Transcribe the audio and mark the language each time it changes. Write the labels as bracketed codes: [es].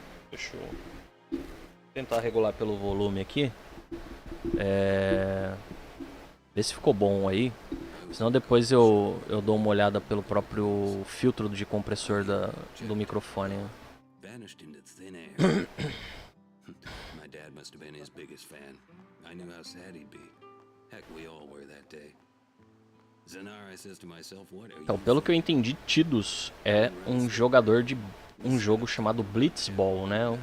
[pt] Deixa eu tentar regular pelo volume aqui. Vê se ficou bom aí. Senão depois eu dou uma olhada pelo próprio filtro de compressor do microfone. [en] Vanished into thin air. My dad must have been his biggest fan. I knew how sad he'd be. Heck, we all were that day. Zanar, I says to myself, what are [pt] Então, [en] you [pt] pelo que eu entendi, Tidus é um jogador de um jogo chamado Blitzball, né?